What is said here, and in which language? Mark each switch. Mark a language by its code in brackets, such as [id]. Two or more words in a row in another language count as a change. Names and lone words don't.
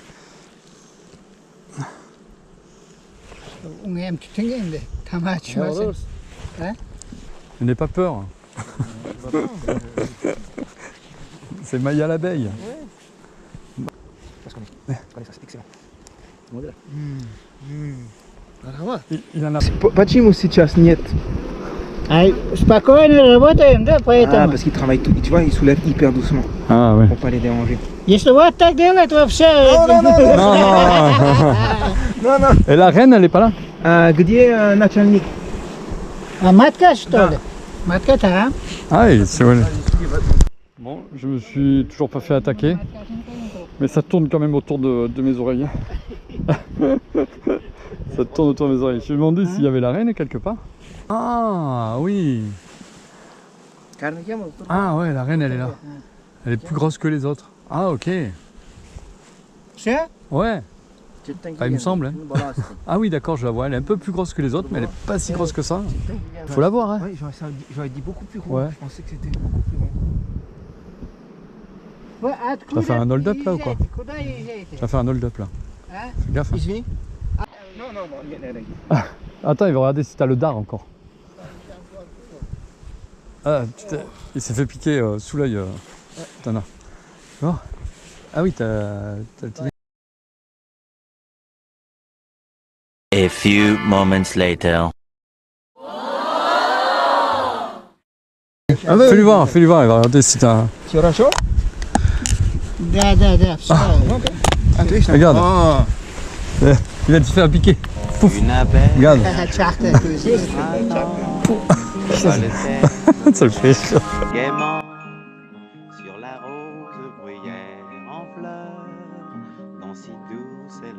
[fr] Je n'ai pas peur. C'est Maya l'abeille. C'est excellent. Il en a. [ru] Почему сейчас нет? Спокойно работаем, да, поэтому. [fr] Parce qu'ils travaillent tout, tu vois, ils soulèvent hyper doucement Ah ouais. pour pas les déranger. [ru] Если вот так делать, вообще. [fr] Non. Et la reine, elle est pas là? [ru] Где начальник? А матка, что ли? Матка там. [fr] Ah oui, c'est vrai. Bon, je me suis toujours pas fait attaquer, mais ça tourne quand même autour de mes oreilles. Ça tourne autour de mes oreilles. Je me demandais s'il y avait la reine quelque part. Ah oui. Ah ouais, la reine elle est là. Elle est plus grosse que les autres. Ah ok. [ru] Все? [fr] Ouais. Enfin, il me semble. Hein. Ah oui d'accord, je la vois. Elle est un peu plus grosse que les autres, mais elle est pas si grosse que ça. Faut la voir. Hein. Oui, j'aurais dit beaucoup plus gros. Ouais. Je pensais que c'était beaucoup plus gros. T'as fait un hold-up là ou quoi? T'as fait un hold-up là. Fais gaffe. Hein. [ru] Извини. [fr] Ah, attends, il va regarder si t'as le dard encore. Ah, il s'est fait piquer sous l'œil. T'en as. Tu vois? Ah oui, t'as le petit. [en] A few moments later. [fr] Fais-lui voir, il va regarder si t'as. [ru] Хорошо? Да, все. Отлично. [fr] Regarde. Il va te faire piquer. Pouf. Une abeille. Regarde. Чахта. Ça le fait chaud. Gaiement sur la rose bruyère en fleurs, dont si douce est le.